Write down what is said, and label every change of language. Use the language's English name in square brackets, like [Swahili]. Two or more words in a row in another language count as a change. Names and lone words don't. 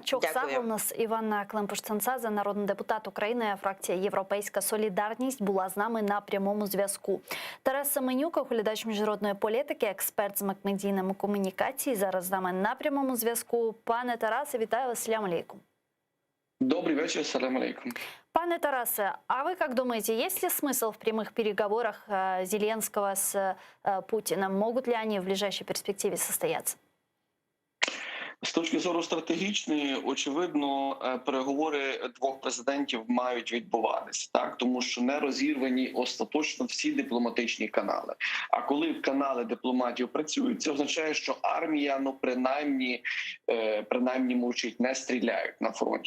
[Ukrainian] Дякую. У нас Іванна Климпуш-Цинцадзе, народний депутат України, фракція «Європейська солідарність», була з нами на прямому зв'язку. Тарас Семенюк, оглядач міжнародної політики, експерт з медійними комунікацій, зараз з нами на прямому зв'язку. Пане Тарасе, вітаю вас, [Crimean Tatar] салям алейкум. [Russian] Добрый вечер, [Crimean Tatar] салям алейкум. [Russian] Пане Тарасе, а вы как думаете, есть ли смысл в прямых переговорах Зеленского с Путиным? Могут ли они в ближайшей перспективе состояться? [Ukrainian] З точки зору стратегічної, очевидно, переговори двох президентів мають відбуватися, так, тому що не розірвані остаточно всі дипломатичні канали. А коли канали дипломатів працюють, це означає, що армія, принаймні мовчить, не стріляють на фронті.